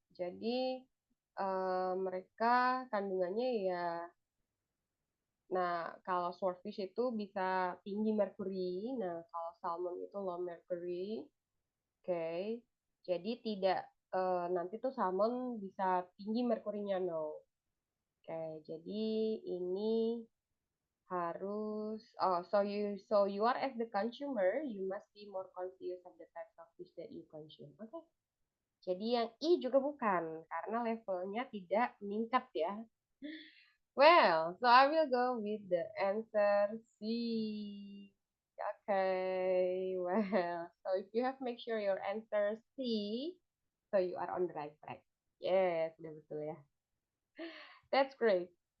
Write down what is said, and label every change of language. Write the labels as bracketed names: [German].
[Indonesian] Jadi mereka kandungannya ya. Nah, kalau swordfish itu bisa tinggi merkuri. Nah, kalau salmon itu low mercury. Oke. Jadi tidak nanti tuh salmon bisa tinggi merkurinya no. Oke, jadi ini harus [English] so you are as the consumer, you must be more conscious of the types of fish that you consume. Oke. [Indonesian] Jadi yang I juga bukan karena levelnya tidak meningkat ya. [English] Well, so I will go with the answer C. Okay, well, so if you have make sure your answer C, so you are on the right track. Yes, [Indonesian] sudah betul ya. [English] That's great.